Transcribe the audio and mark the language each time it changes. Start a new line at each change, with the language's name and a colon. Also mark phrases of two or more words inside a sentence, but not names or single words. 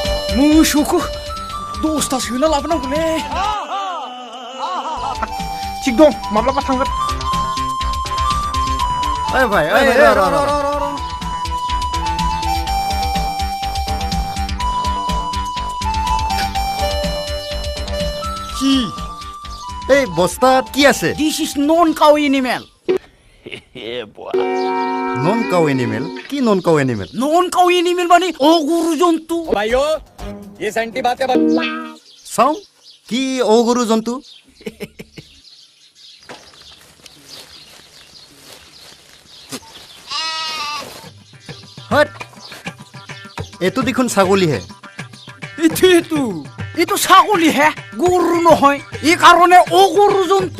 Bodo: मोसौखौ दसथा सोना लाबोनांगौलै थिग दं माब्लाबा थांगोन ओइ भाइ ओइ
Assamese: কি এই বস্তাত কি আছে
English: This is non cow animal non cow animal কি non cow animal non cow animal
Assamese: মানে অগুরু জন্তু
Hindi: भाइयों ये सेंटी बातें
Assamese: চাওঁ কি অগৰু জন্তু হট এইটো দেখোন ছাগলীহে এইটো ছাগলী হে গৰু নহয় এই কাৰণে অগুৰু জন্তু